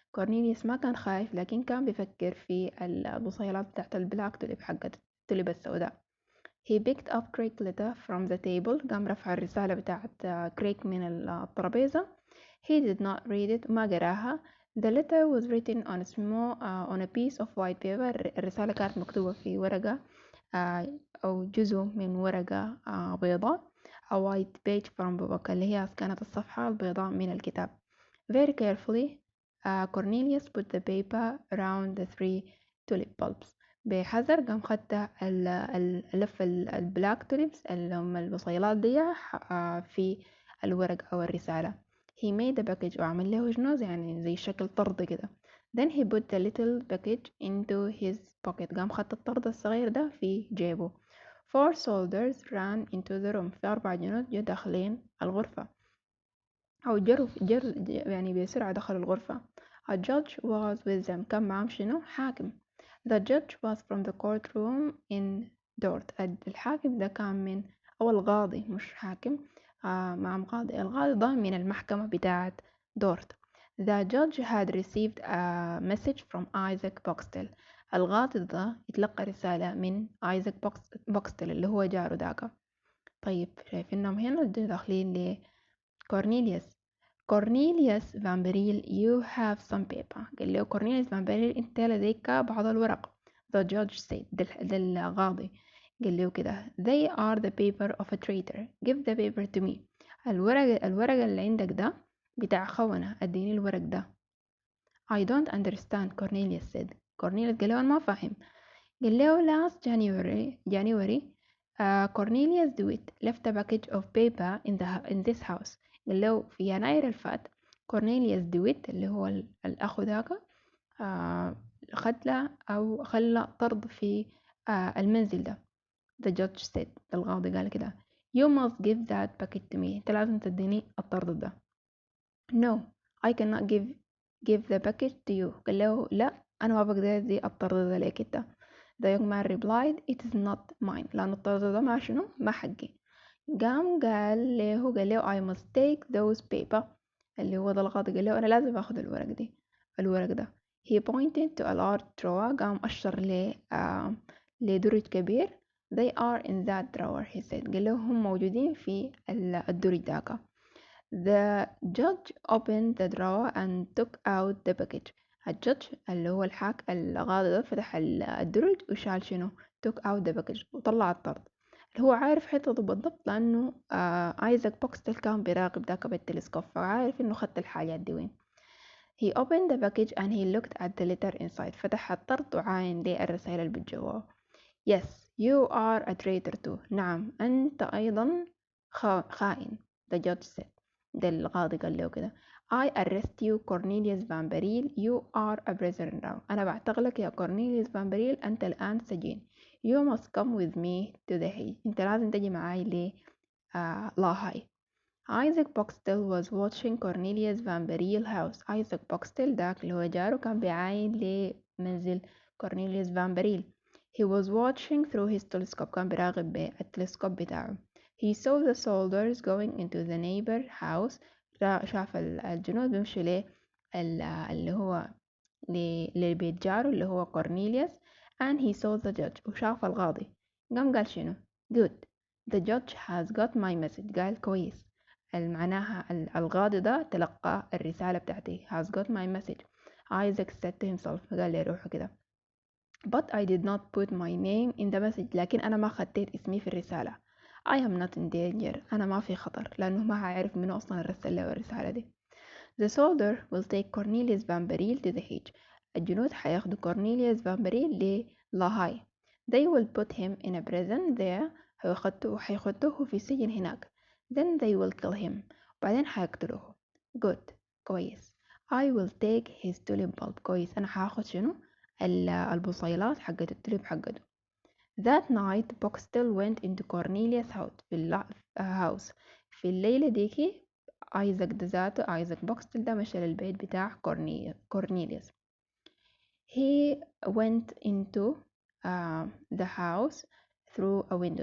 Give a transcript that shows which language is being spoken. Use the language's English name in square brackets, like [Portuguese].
[Arabic] Cornelius ما كان خايف لكن كان بيفكر في البصيلات بتاعت البلاك توليب حقت التوليب السوداء. [English] He picked up Craig's letter from the table. [Arabic] قام رفع الرسالة بتاعت كريك من الترابيزة. [English] He did not read it. [Arabic] ما قراها. [English] The letter was written on a piece of white paper. [Arabic] الرسالة كانت مكتوبة في ورقة أو جزء من ورقة بيضاء. [English] A white page from the book [Arabic] اللي هي كانت الصفحة البيضاء من الكتاب. [English] Very carefully Cornelius put the paper around the 3 tulip bulbs. [Arabic] بحذر قام خدت لف البلاك توليبس اللي هم البصيلات دي في الورق أو الرسالة. [English] He made a package [Arabic] وعمل له جنوز يعني زي شكل طرد كده. [English] Then he put the little package into his pocket. [Arabic] قام خدت الطرد الصغير ده في جيبه. [English] 4 soldiers ran into the room. [Arabic] في 4 جنود جو داخلين الغرفة أو جروا يعني بسرعة دخلوا الغرفة. [English] A judge was with them. [Arabic] كان معهم شنو؟ حاكم. [English] The judge was from the courtroom in Dort. [Arabic] الحاكم ده كان من أو القاضي مش حاكم. معهم قاضي. القاضي ده من المحكمة بتاعة دورت. [English] The judge had received a message from Isaac Boxtel. [Arabic] القاضي ده اتلقى رسالة من Isaac Boxtel اللي هو جاره داك. طيب شايفينهم هنا داخلين لكورنيليوس. [English] Cornelius فامبريل you have some paper. [Arabic] قال له كورنيليوس فامبريل انت لديك بعض الورق. [English] The judge said [Arabic] ده القاضي قال له كده [English] they are the paper of a traitor give the paper to me. [Arabic] الورق اللي عندك ده بتاع خونة اديني الورق ده. [English] I don't understand Cornelius said. [Arabic] Cornelius قال له أنا ما فاهم. قال له [English] last January Cornelius DeWitt left a package of paper in this house. [Arabic] قال له في يناير الفات كورنيليوس ديويت اللي هو الأخ ذاك خد أو خلى طرد في المنزل ده. [English] The judge said [Arabic] القاضي قال كده [English] you must give that package to me. [Arabic] انت لازم تديني الطرد ده. [English] No I cannot give the package to you. [Arabic] قال له لا أنا ما بقدر أدي الطرد ده ليك انت. [English] The young man replied it is not mine. [Arabic] لأن الطرد ده ما شنو ما حقي. قال له [English] I must take those paper [Arabic] اللي هو ده القاضي قال له أنا لازم أخذ الورق ده. [English] he pointed to a large drawer. [Arabic] قام أشر لدرج كبير. [English] they are in that drawer he said. [Arabic] قال له هم موجودين في الدرج داك. [English] the judge opened the drawer and took out the package. [Arabic] الجدج اللي هو القاضي ده فتح الدرج وشال شنو [English] took out the package [Arabic] وطلع الطرد. هو عارف حيطته بالضبط لأنه آيزاك بوكستل كان بيراقب داك بالتلسكوب فعارف إنه خدت الحاجات دي وين. [English] He opened the package and he looked at the letter inside. [Arabic] فتح الطرد وعاين لي الرسائل اللي بالجواب. [English] Yes, you are a traitor too. [Arabic] نعم أنت أيضا خائن. [English] The judge said. [Arabic] ده القاضي قال له كده. [English] I arrest you Cornelius Van Baril. You are a prisoner now. [Arabic] أنا بعتقلك يا كورنيليوس فان بريل. أنت الآن سجين. [English] You must come with me to the Hague. [Arabic] أنت لازم تجي معاي ل لاهاي. [English] Isaac Boxtel was watching Cornelius Van Baril house. [Arabic] Isaac Boxtel داك اللي هو جاره كان بيعاين لمنزل كورنيليوس فان بريل. [English] He was watching through his telescope. [Arabic] كان بيراقب بالتلسكوب بتاعه. [English] He saw the soldiers going into the neighbor house. [Arabic] شاف الجنود بيمشوا له اللي هو لبيت جاره اللي هو كورنيليوس. [English] and he saw the judge [Arabic] وشاف القاضي. قال شنو [English] good the judge has got my message. [Arabic] قال كويس معناها القاضي ده تلقى الرسالة بتاعتي. [English] has got my message. Isaac said to himself [Arabic] قال لي روحه كده [English] but I did not put my name in the message. [Arabic] لكن أنا ما خدت اسمي في الرسالة. [English] I am not in danger. [Arabic] أنا ما في خطر لأنه ما هعرف منه أصلا الرسالة دي. [English] The soldier will take Cornelius Van Baril to the Hague. [Arabic] الجنود حياخدوا كورنيليوس فان بريل للاهاي. [English] They will put him in a prison there. [Arabic] حيخدوه في سجن هناك. [English] Then they will kill him. [Arabic] بعدين حيقتلوه. Good. كويس. [English] I will take his tulip bulb. [Arabic] كويس. أنا حاخد شنو؟ البصيلات حقت التوليب حقته. [English] That night Boxtel went into Cornelius' house. [Arabic] في الليلة ديكي ايزاك ده ذاته ايزاك بوكستل ده مشى للبيت بتاع كورنيليوس. [English] he went into the house through a window.